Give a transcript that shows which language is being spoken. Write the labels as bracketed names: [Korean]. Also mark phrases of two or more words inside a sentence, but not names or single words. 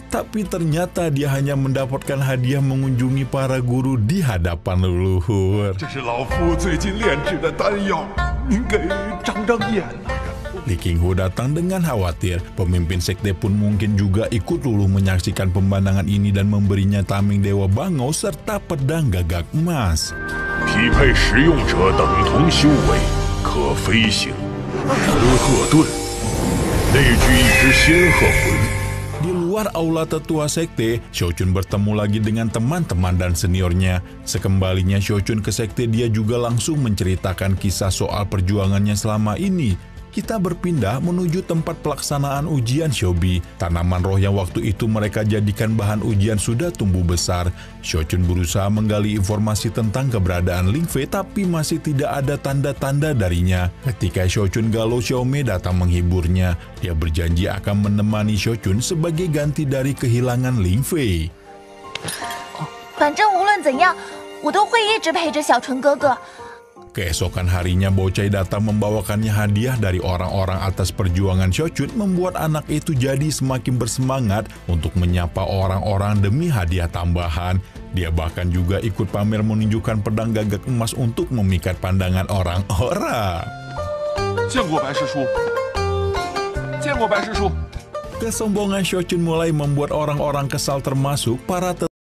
[Indonesian] Tapi ternyata dia hanya mendapatkan hadiah mengunjungi para guru di hadapan leluhur. Li Qinghu datang dengan khawatir. Pemimpin sekte pun mungkin juga ikut luluh menyaksikan pemandangan ini dan memberinya tameng dewa bangau serta pedang gagak emas. [Chinese] 匹配使用者等同修为，可飞行。人鹤盾，内聚一只仙鹤魂。 [Indonesian] Di luar aula tetua sekte, Shochun bertemu lagi dengan teman-teman dan seniornya. Sekembalinya Shochun ke sekte, dia juga langsung menceritakan kisah soal perjuangannya selama ini. Kita berpindah menuju tempat pelaksanaan ujian Shobi. Tanaman roh yang waktu itu mereka jadikan bahan ujian sudah tumbuh besar. Shochun berusaha menggali informasi tentang keberadaan Ling Fei, tapi masih tidak ada tanda-tanda darinya. Ketika Shochun galau, Xiaomei datang menghiburnya. Dia berjanji akan menemani Shochun sebagai ganti dari kehilangan Ling Fei. [Chinese] 反正无论怎样，我都会一直陪着小纯哥哥。 [Indonesian] Keesokan harinya, Bocai datang membawakannya hadiah dari orang-orang atas perjuangan Shochun, membuat anak itu jadi semakin bersemangat untuk menyapa orang-orang demi hadiah tambahan. Dia bahkan juga ikut pamer menunjukkan pedang gagak emas untuk memikat pandangan orang-orang. [Chinese] 见过白师叔，见过白师叔。 [Indonesian] Kesombongan Shochun mulai membuat orang-orang kesal termasuk para